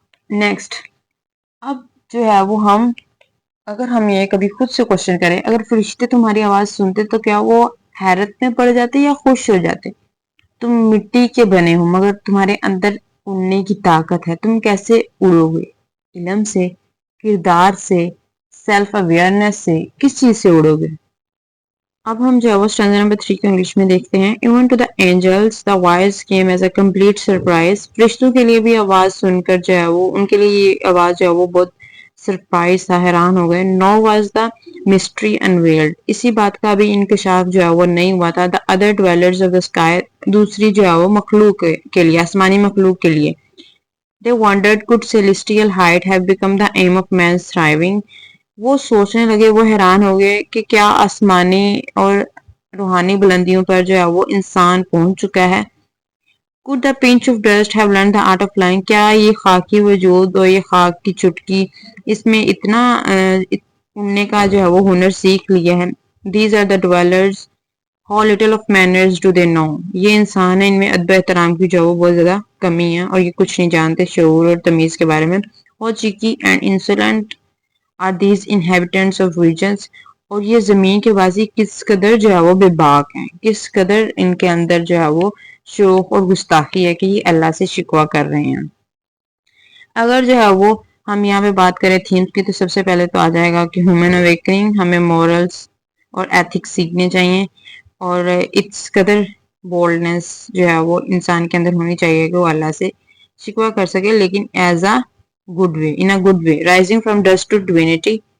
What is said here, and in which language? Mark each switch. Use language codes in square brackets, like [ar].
[ur] Next اب جو ہے وہ اگر ہم یہ کبھی خود سے کوشچن کریں، اگر فرشتے تمہاری آواز سنتے تو کیا وہ حیرت میں پڑ جاتے یا خوش ہو جاتے. تم مٹی کے بنے ہو مگر تمہارے اندر اڑنے کی طاقت ہے، تم کیسے اڑو گے؟ علم سے، کردار سے، سیلف اویئرنیس سے، کس چیز سے اڑو گے؟ اب ہم جو ہے وہ اسٹینزا نمبر 3 کو انگلش میں دیکھتے ہیں. [en] Even to the angels the voice came as a complete surprise. [ur] فرشتوں کے لیے بھی آواز سن کر جو ہے وہ ان کے لیے یہ آواز جو ہے وہ بہت سرپرائز تھا، حیران ہو گئے. [en] No was the mystery unveiled. [ur] اسی بات کا بھی انکشاف جو ہے وہ نہیں ہوا تھا. [en] The other dwellers of the sky [ur] دوسری جو ہے وہ مخلوق کے لیے، آسمانی مخلوق کے لیے. [en] They wondered could celestial height have become the aim of man's thriving. [ur] وہ سوچنے لگے، وہ حیران ہو گئے کہ کیا آسمانی اور روحانی بلندیوں پر جو ہے وہ انسان پہنچ چکا ہے. [en] Could the pinch of dust have learned the art of flying. [ur] کیا یہ خاکی وجود اور یہ خاک کی چٹکی اس میں اتنا اڑنے کا جو ہے وہ ہنر سیکھ لیا ہے. [en] These are the dwellers. How little of manners do they know. [ur] یہ انسان ہے، ان میں ادب احترام کی جو بہت زیادہ کمی ہے اور یہ کچھ نہیں جانتے شعور اور تمیز کے بارے میں. [en] How cheeky and insolent are these inhabitants of regions. [ur] اور یہ زمین کے واسی کس قدر جو ہے وہ بے باک ہیں، کس قدر ان کے اندر جو ہے وہ شوق اور گستاخی ہے کہ یہ اللہ سے شکوہ کر رہے ہیں. اگر جو ہے وہ ہم یہاں پہ بات کریں تھیمز کی تو سب سے پہلے تو آ جائے گا کہ ہیومن اویکننگ، ہمیں مورلز اور ایتھکس سیکھنے چاہیے اور اس قدر بولڈنس جو ہے وہ انسان کے اندر ہونی چاہیے کہ وہ اللہ سے شکوہ کر سکے، لیکن [en] As a good way, in a good way, rising from dust to divinity.